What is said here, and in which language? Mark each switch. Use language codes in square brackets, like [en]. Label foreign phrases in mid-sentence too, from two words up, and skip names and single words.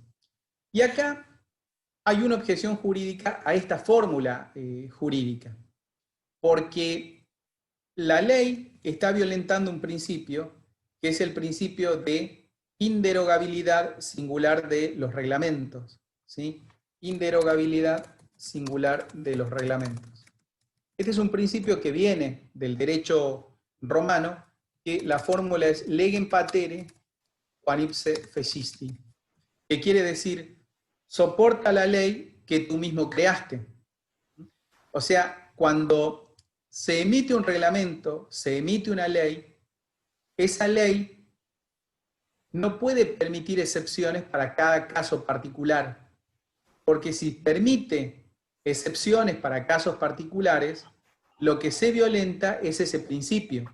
[es] Y acá hay una objeción jurídica a esta fórmula jurídica, porque la ley está violentando un principio, que es el principio de inderogabilidad singular de los reglamentos, ¿sí? Inderogabilidad singular de los reglamentos. Este es un principio que viene del derecho romano, que la fórmula es [la] legem patere quam ipse fecisti, [es] que quiere decir, soporta la ley que tú mismo creaste. O sea, cuando se emite un reglamento, se emite una ley, esa ley no puede permitir excepciones para cada caso particular, porque si permite excepciones para casos particulares, lo que se violenta es ese principio.